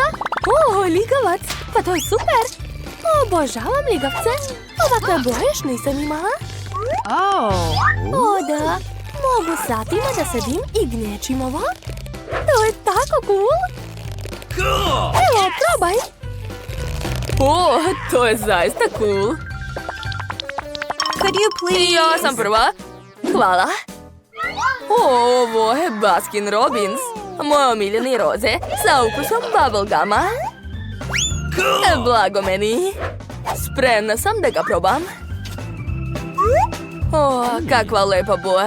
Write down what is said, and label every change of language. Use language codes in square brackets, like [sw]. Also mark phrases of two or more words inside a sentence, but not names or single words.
[sr] O, ligavac! Pa to je super! Obožavam ligavce. Ovakve boje još nisam imala. O, da. Mogu satima da sedim i gnječim ovo. To je tako cool! Evo, probaj. O, to je zaista cool. [en] Could you please? [sr] Ja sam prva. Hvala. Ovo je Baskin Robbins. Moje omiljeni roze sa ukusom bubbleguma. Blago meni. Spremna sam da ga probam. O, kakva lepa boja.